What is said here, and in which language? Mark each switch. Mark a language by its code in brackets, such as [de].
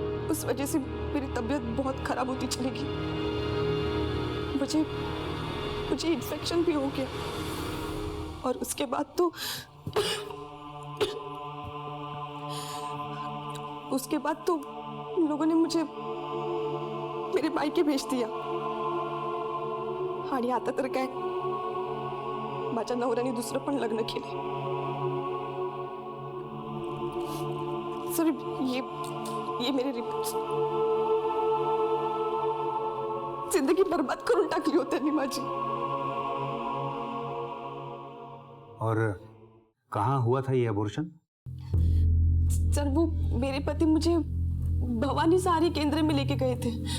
[hi] उस वजह से मेरी तबीयत बहुत खराब होती चली गई। मुझे इन्फेक्शन भी हो गया। और उसके बाद तो लोगों ने मुझे मेरे मायके भेज दिया। [mr] आणि आता तर काय, माझ्या नवऱ्याने दुसरं पण लग्न केले। [hi] सर, ये मेरे रिपोर्ट्स जिंदगी बर्बाद [mr] करून टाकली होती त्यांनी माझी। [hi] और कहाँ हुआ था ये अबॉर्शन? सर, वो मेरे पति मुझे भवानी सारी केंद्र में लेके गए थे।